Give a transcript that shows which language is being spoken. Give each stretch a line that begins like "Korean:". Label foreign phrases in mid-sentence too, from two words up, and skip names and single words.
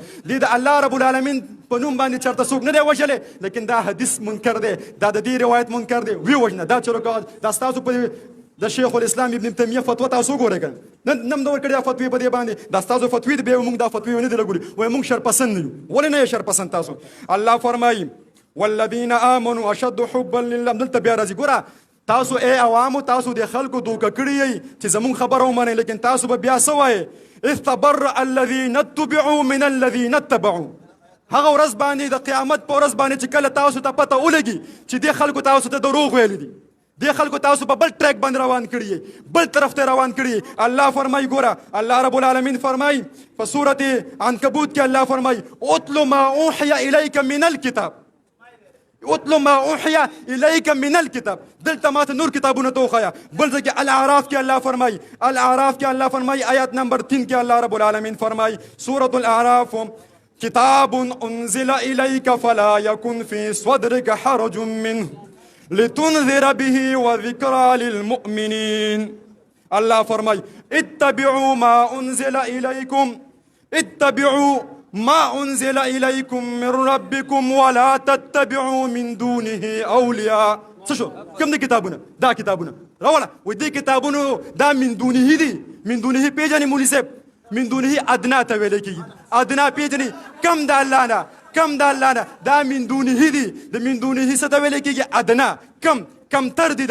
Pashto: دی د الله
Arabic: رب العالمین
Pashto: په نوم باندې چرته څوک نه دی وژلی، لیکن دا حدیث منکر دی، دا د دې روایت منکر دی، وی وژنه دا چلو کوه. دا ستاسو په د
Arabic: شیخ الاسلام
Pashto: ابن تیمیه فتوا تاسو وګورئ که نن د ورکړې دا فتوی په دې باندې دا ستاسو فتوی دی. بیا موږ دا فتوی ونه دي لګولي، وایي موږ شرپسند نه یو. ولې نه یې شرپسند تاسو؟ الله فرمایي
Arabic: والذین آمنوا اشد حبا لله.
Pashto: دلته بیا راځي ګوره تاسو ای عوامو تاسو د خلکو دوکه کړي یئ چې زموږ خبره ومنئ، لیکن تاسو به بیا څه وایئ؟
Arabic: اذ تبرأ الذین اتبعوا من الذین اتبعوا.
Pashto: هغه ورځ باندې د قیامت په ورځ باندې چې کله تاسو ته پته ولګي چې دې خلکو تاسو ته دروغ ویلي دي، دې خلکو تاسو په بل ټریک باندې روان کړي، بل طرف ته روان کړي. الله فرمایي ګوره الله
Arabic: رب العالمین
Pashto: فرمایي په سورة عنکبوت کې الله فرمایي
Arabic: اتل ما اوحي الیک من الکتاب. اتل ما اوحي الیک من الکتاب.
Pashto: دلته ماته نور کتابونه ته وښایه. بل ځای کې الاعراف کې الله فرمایي آیات نمبر 3 کې الله
Arabic: رب العالمین
Pashto: فرمایي سورة الاعراف
Arabic: کتاب انزل الیک فلا یکن فی صدرک حرج منه لتنذر به وذکرى للمؤمنین.
Pashto: الله فرمای
Arabic: اتبعوا ما انزل الیکم من ربکم ولا تتبعوا من دونه اولیاء.
Pashto: څه شو؟ کوم دي کتابونه؟ دا کتابونه راوله وای دې کتابونو دا
Arabic: من دونه
Pashto: دي.
Arabic: من دونه
Pashto: پیژنې مولوي صاحب؟ من دونه ادنا ته ویل کېږي. ادنا پیژنې کم د الله نه دا
Arabic: من دونه
Pashto: دي. د
Arabic: من دونه
Pashto: څه ته ویل کېږي؟ ادنا کم تر دي.